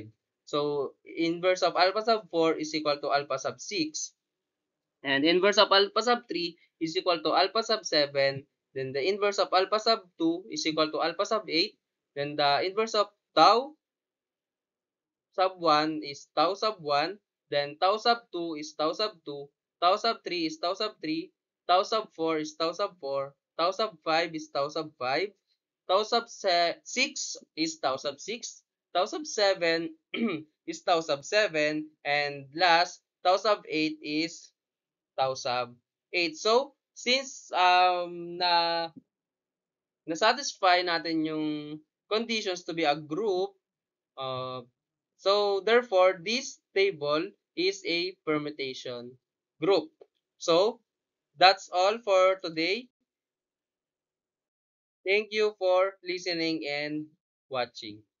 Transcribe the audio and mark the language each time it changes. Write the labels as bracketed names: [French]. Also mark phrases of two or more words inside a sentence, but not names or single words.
[English] So, inverse of alpha sub 4 is equal to alpha sub 6. And inverse of alpha sub 3 is equal to alpha sub 7. Then the inverse of alpha sub 2 is equal to alpha sub 8. Then the inverse of tau sub 1 is tau sub 1. Then tau sub 2 is tau sub 2. Tau sub 3 is tau sub 3. Tau sub 4 is tau sub 4. Tau sub 5 is tau sub 5. Tau sub 6 is tau sub 6. Tau sub 7 is tau sub 7. And last, tau sub 8 is tau sub 8. So, since [Filipino] na-satisfy natin yung [English] conditions to be a group, uh, so therefore, this table is a permutation group. So, that's all for today. Thank you for listening and watching.